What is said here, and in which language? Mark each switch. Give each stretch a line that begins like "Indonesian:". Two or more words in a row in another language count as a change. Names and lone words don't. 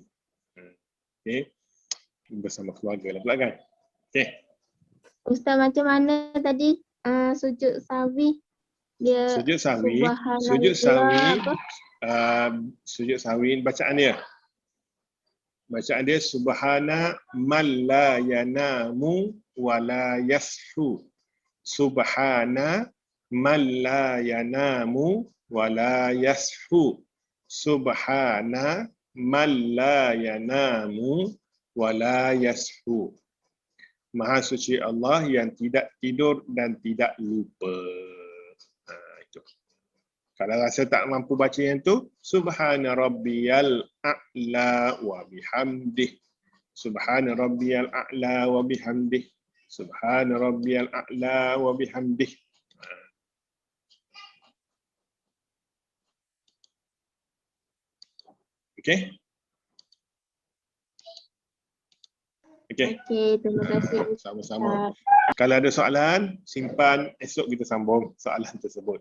Malay: Okey. Bersama keluarga lah pula kan. Okey. Ustaz, macam mana tadi sujud sahwi? Dia sujud sahwi bacaan dia. Bacaan dia
Arabic: سبحان من لا ينام ولا يسهو. سبحان من لا ينام ولا يسهو. سبحان من لا ينام ولا يسهو.
Malay: Maha suci Allah yang tidak tidur dan tidak lupa. Itu. Kalau rasa tak mampu baca yang tu,
Arabic: سبحان ربي الأعلى وبحمده. سبحان ربي الأعلى وبحمده. سبحان ربي الأعلى وبحمده.
Malay: Okey? Okey. Okey, terima kasih. Sama-sama. Kalau ada soalan, simpan, esok kita sambung soalan tersebut.